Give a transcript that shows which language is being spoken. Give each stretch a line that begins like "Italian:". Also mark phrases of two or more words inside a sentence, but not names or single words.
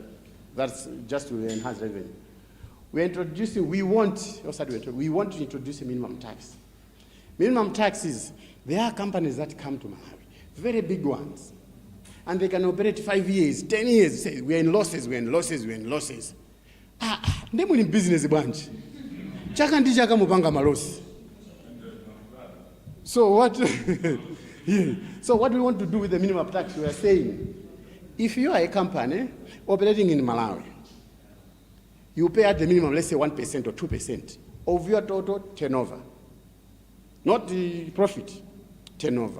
English: That's just to enhance revenue. We want to introduce a minimum tax. Minimum taxes, there are companies that come to Malawi, very big ones. And they can operate 5 years, 10 years, say, we're in losses. They're in business bunch.
Nyanja: Chaka ndi chaka mupanga malosi.
English: So what, yeah. So what we want to do with the minimum tax, we are saying, if you are a company operating in Malawi, you pay at the minimum, let's say 1% or 2% of your total turnover. Not the profit, turnover.